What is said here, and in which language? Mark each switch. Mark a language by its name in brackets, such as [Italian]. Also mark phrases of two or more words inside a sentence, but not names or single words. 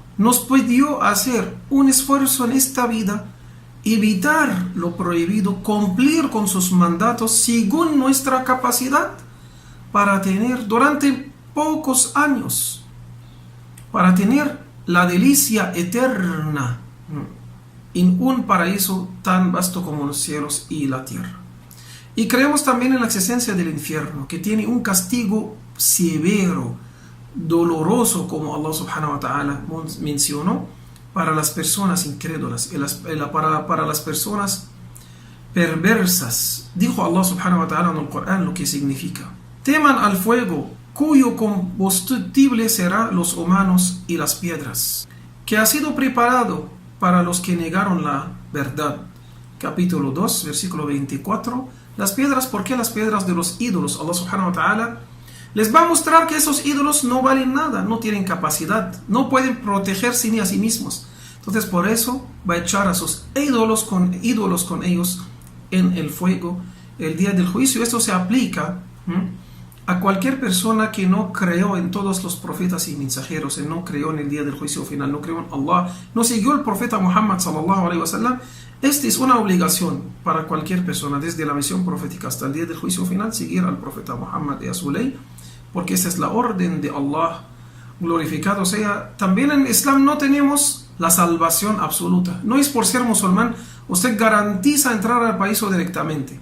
[Spanish] Nos pidió hacer un esfuerzo en esta vida, evitar lo prohibido, cumplir con sus mandatos según nuestra capacidad, para tener durante pocos años, para tener la delicia eterna en un paraíso tan vasto como los cielos y la tierra. Y creemos también en la existencia del infierno, que tiene un castigo severo, doloroso, como [Arabic] الله سبحانه وتعالى [Spanish] mencionó, para las personas incrédulas, para las personas perversas. Dijo [Arabic] الله سبحانه وتعالى [Spanish] en el Corán lo que significa: teman al fuego, cuyo combustible será los humanos y las piedras, que ha sido preparado para los que negaron la verdad. Capítulo 2, versículo 24. Las piedras, ¿por qué las piedras de los ídolos? [Arabic] الله سبحانه وتعالى [Spanish] les va a mostrar que esos ídolos no valen nada, no tienen capacidad, no pueden protegerse ni a sí mismos. Entonces por eso va a echar a sus ídolos con ellos en el fuego el día del juicio. Esto se aplica a cualquier persona que no creó en todos los profetas y mensajeros, no creó en el día del juicio final, no creó en Allah, no siguió el profeta Muhammad [Arabic] صلى الله عليه وسلم, [Spanish] esta es una obligación para cualquier persona, desde la misión profética hasta el día del juicio final, seguir al profeta Muhammad y a su ley, porque esa es la orden de Allah, glorificado sea. También en Islam no tenemos la salvación absoluta. No es por ser musulmán, usted garantiza entrar al paraíso directamente.